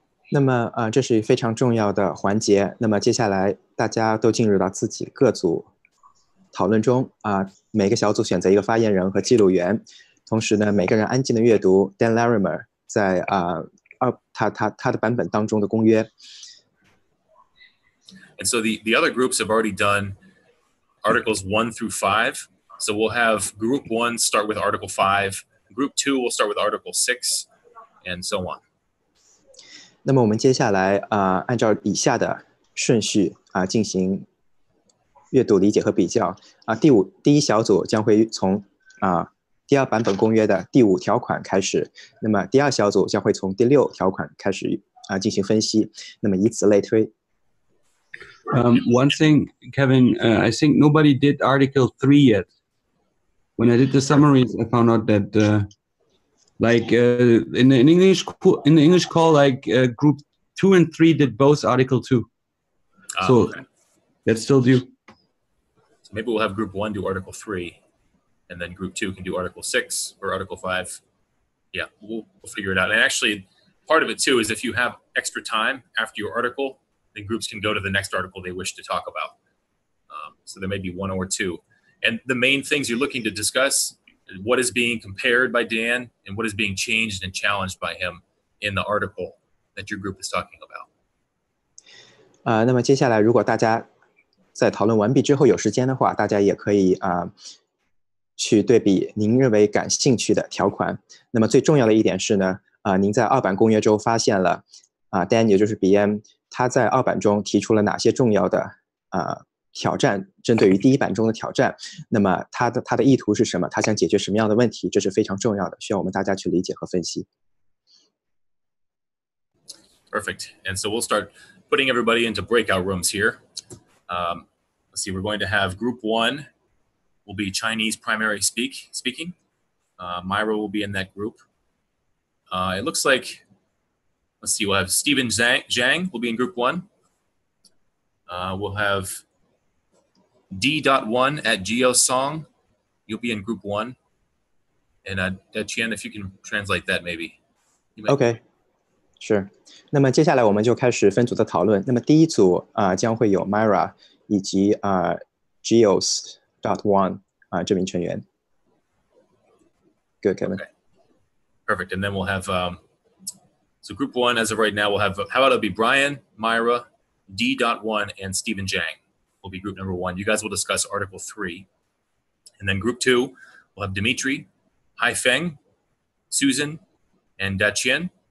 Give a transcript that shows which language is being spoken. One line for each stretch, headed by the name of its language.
Chinese: 那么这是非常重要的环节。那么接下来大家都进入到自己各组讨论中每个小组选择一个发言人和记录员，同时呢，每个人安静的阅读 Dan Larimer 在他的版本当中的公约。
English: And so the other groups have already done Articles 1 through 5. So we'll have Group 1 start with Article 5. Group 2 will start with Article 6, and so on.
Chinese: 那么我们接下来按照以下的顺序进行阅读、理解和比较第一小组将会从第二版本公约的第5条款开始，那么第二小组将会从第6条款开始进行分析，那么以此类推。
English: One thing, Kevin, I think nobody did Article 3 yet. When I did the summaries, I found out that in the English call, Group 2 and 3 did both Article 2. So okay. That's still due. So maybe we'll have Group 1 do Article 3, and then Group 2 can do Article 6 or Article 5. Yeah, we'll figure it out. And actually, part of it too is if you have extra time after your article, then groups can go to the next article they wish to talk about. So there may be 1 or 2. And the main things you're looking to discuss, what is being compared by Dan and what is being changed and challenged by him in the article that your group is talking about.
Chinese: 那么接下来如果大家在讨论完毕之后有时间的话，大家也可以去对比您认为感兴趣的条款。那么最重要的一点是呢，您在二版公约中发现了Dan 也就是 BM 他在二版中提出了哪些重要的挑战，针对于第一版中的挑战，那么他的意图是什么？他想解决什么样的问题？这是非常重要的，需要我们大家去理解和分析。
English: Perfect. And so we'll start putting everybody into breakout rooms here. Let's see, we're going to have Group 1 will be Chinese primary speaking. Myra will be in that group. It looks like, let's see, we'll have Stephen Zhang will be in Group 1. We'll have D.1 at EOS Song. You'll be in Group 1. And Qian, if you can translate that maybe. Okay, sure.
Chinese: 那么接下来我们就开始分组的讨论。那么第一组将会有 Myra 以及EOS.1 这名成员。
English: Good, Kevin. Okay. Perfect. And then we'll have so Group 1 as of right now we'll have how about it'll be Brian, Myra, D.1, and Stephen Zhang will be group number 1. You guys will discuss Article 3. And then Group 2 we'll have Dimitri, Haifeng, Susan, and Daqian.